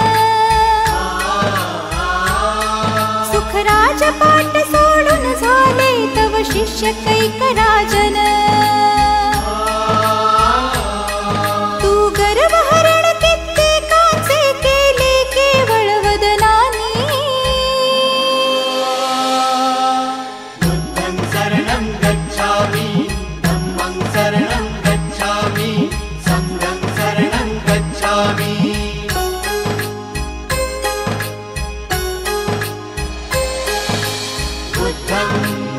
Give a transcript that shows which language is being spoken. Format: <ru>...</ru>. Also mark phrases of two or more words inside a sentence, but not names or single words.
<mr>सुखराज पाठ सोडून झाले तव शिष्य कैकराजन तू गर्वहरण कित्येकांचे केले केवळ वदनानी</mr> <pi>बुद्धं शरणं गच्छामि धम्मं शरणं गच्छामि संघं शरणं गच्छामि बुद्धं</pi>